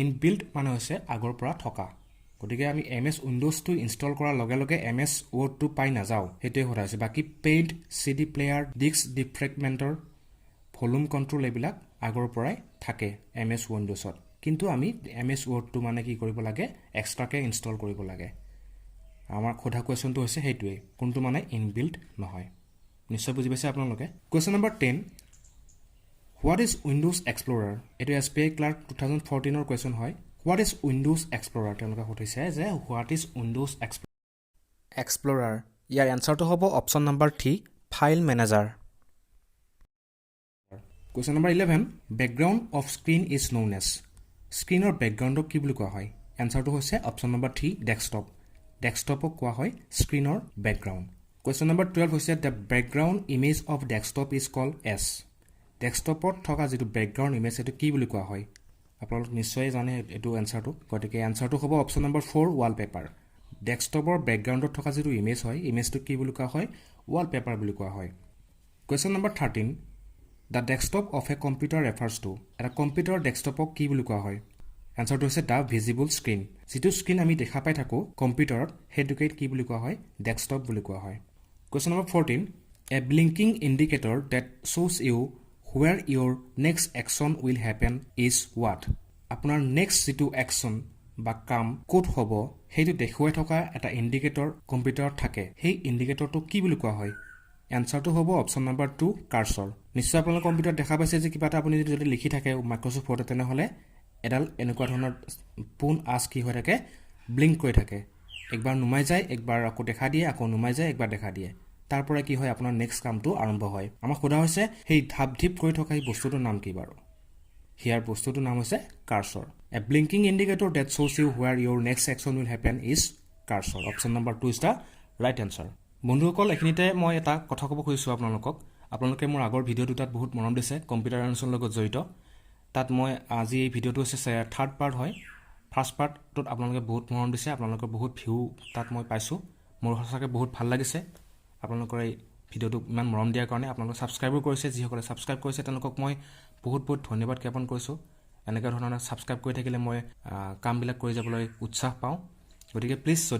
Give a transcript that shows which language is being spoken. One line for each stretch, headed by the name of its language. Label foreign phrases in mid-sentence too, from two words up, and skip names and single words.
Assamese: ইনবিল্ট মানে হৈছে আগৰ পৰা থকা, গতিকে আমি MS উইন্ডোজটো ইনষ্টল কৰাৰ লগে লগে MS ৱৰ্ডটো পাই নাযাওঁ সেইটোৱে কথা হৈছে বাকি পেইণ্ট CD প্লেয়াৰ ডিস্ক ডিফ্ৰেগমেণ্টৰ ভলিউম কণ্ট্ৰোল এইবিলাক আগৰ পৰাই থাকে MS উইন্ডোজত কিন্তু আমি MS ৱৰ্ডটো মানে কি কৰিব লাগে এক্সট্ৰাকে ইনষ্টল কৰিব লাগে আমাৰ খোধা কোৱেশ্চনটো হৈছে সেইটোৱে কোনটো মানে ইনবিল্ট নহয় নিশ্চয় বুজি পাইছে আপোনালোকে
English: question number
Assamese: 10
English: What is Windows Explorer?
Assamese: এটো SPI Clerk 2014 ৰ কোৱেশ্চন হয়
English: What is Windows Explorer?
Assamese: তেওঁলোকে সুধিছে যে
English: What is Windows Explorer?
Assamese: ইয়াৰ এনসাৰটো হ'ব
English: option number
Assamese: 3
English: file manager question number
Assamese: 11
English: Background of screen is known as
Assamese: স্ক্ৰিনৰ বেকগ্ৰাউণ্ডক কি বুলি কোৱা হয় এনসাৰটো হৈছে
English: option number
Assamese: 3 ডেস্কটপ ডেস্কটপক কোৱা হয় স্ক্ৰিনৰ বেকগ্ৰাউণ্ড
English: question number
Assamese: 12 হৈছে
English: The background image of desktop is called as
Assamese: ডেস্কটপত থকা যেটো
English: background image
Assamese: এটো কি বুলি কোৱা হয় আপোনালোক নিশ্চয় জানে এটো এনসাৰটো গতিকে এনসাৰটো হ'ব
English: option number
Assamese: 4 ৱালপেপাৰ ডেস্কটপৰ বেকগ্ৰাউণ্ডত থকা যেটো ইমেজ হয় ইমেজটো কি বুলি কোৱা হয় ৱালপেপাৰ বুলি কোৱা হয়
English: question number
Assamese: 13 The
English: desktop of a computer refers to
Assamese: এটা কম্পিউটাৰ ডেস্কটপক কি বুলি কোৱা হয় এনসাৰটো হৈছে
English: the visible screen
Assamese: যেটো স্ক্ৰিন আমি দেখা পাই থাকো কম্পিউটাৰত হেতুকে কি বুলি কোৱা হয় ডেস্কটপ বুলি কোৱা হয়
English: question number
Assamese: 14
English: A blinking indicator that shows you where your next action will happen is what
Assamese: আপোনাৰ next যেটো action বা কাম কোড হ'ব হেতু দেখুৱাই থকা এটা ইন্ডিকেটৰ কম্পিউটাৰত থাকে সেই ইন্ডিকেটৰটো কি বুলি কোৱা হয় এনসাৰটো হ'ব
English: option number
Assamese: 2 কাৰ্সৰ নিশ্চয় আপোনালোকৰ কম্পিউটাৰত দেখা পাইছে যে কিবা এটা আপুনি যদি লিখি থাকে মাইক্ৰসফট ৱৰ্ডত তেনেহলে এডাল এনেকুৱা ধৰণৰ পোন আস কি হৈ থাকে ব্লিংক কৰি থাকে একবাৰ নুমাই যায় একবাৰ আকৌ দেখা দিয়ে আকৌ নুমাই যায় একবাৰ দেখা দিয়ে তাৰ পৰা কি হয় আপোনাৰ নেক্সট কামটো আৰম্ভ হয় আমাক খোদা হৈছে সেই ধাপ ধিপ কৰি থকা এই বস্তুটোৰ নাম কি বাৰু হিয়াৰ বস্তুটোৰ নাম হৈছে কাৰ্সৰ
English: A blinking indicator that shows you where your next action will happen is cursor option number 2 is the right answer
Assamese: বন্ধুসকল এখিনিতে মই এটা কথা ক'ব খুজিছো আপোনালোকে মোৰ আগৰ ভিডিও দুটাত বহুত মৰম দিছে কম্পিউটাৰ এনছৰ লগত জড়িত তাত মই আজি এই ভিডিওটো হৈছে
English: third part
Assamese: হয়
English: first part
Assamese: আপোনালোকে বহুত মৰম দিছে আপোনালোকৰ বহুত ভিউ তাত মই পাইছো মোৰ সঁচাকৈ বহুত ভাল লাগিছে আপোনালোকৰ এই ভিডিওটো ইমান মৰম দিয়াৰ কাৰণে আপোনালোকে সাবস্ক্ৰাইব কৰিছে যিসকলে সাবস্ক্ৰাইব কৰিছে তেওঁলোকক মই বহুত বহুত ধন্যবাদ জ্ঞাপন কৰিছো এনেকা ধৰণৰ সাবস্ক্ৰাইব কৰি থাকিলে মই কামবিলাক কৰি যাবলৈ উৎসাহ পাওঁ গতিকে প্লিজ যদি